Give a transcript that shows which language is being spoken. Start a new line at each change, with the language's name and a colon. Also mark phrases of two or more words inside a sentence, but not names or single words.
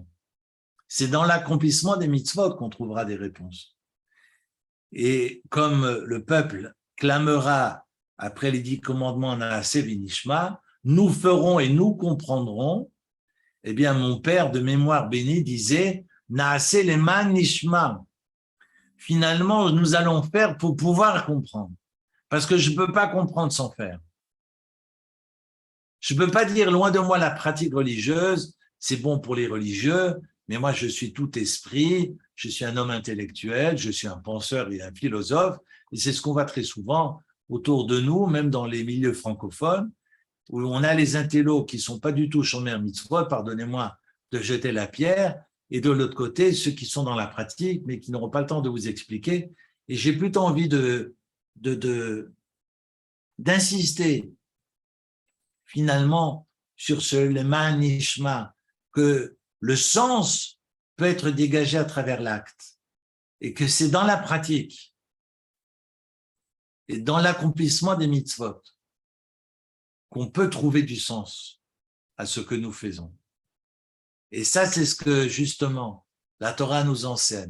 French: C'est dans l'accomplissement des mitzvot qu'on trouvera des réponses. Et comme le peuple clamera après les 10 commandements
Hebrew: נעשה ונשמע,
French: nous ferons et nous comprendrons. Eh bien, mon père de mémoire béni disait «
Hebrew: נעשה למען נשמע ».
French: Finalement, nous allons faire pour pouvoir comprendre. Parce que je ne peux pas comprendre sans faire. Je ne peux pas dire loin de moi la pratique religieuse, c'est bon pour les religieux, mais moi je suis tout esprit, je suis un homme intellectuel, je suis un penseur et un philosophe, et c'est ce qu'on voit très souvent autour de nous, même dans les milieux francophones, où on a les intellos qui ne sont pas du tout
Hebrew: שומר מצוות,
French: pardonnez-moi de jeter la pierre, et de l'autre côté, ceux qui sont dans la pratique, mais qui n'auront pas le temps de vous expliquer. Et j'ai plutôt envie d'insister finalement sur ce
Hebrew: למען נשמע,
French: que le sens peut être dégagé à travers l'acte, et que c'est dans la pratique et dans l'accomplissement des mitzvot qu'on peut trouver du sens à ce que nous faisons. Et ça, c'est ce que, justement, la Torah nous enseigne.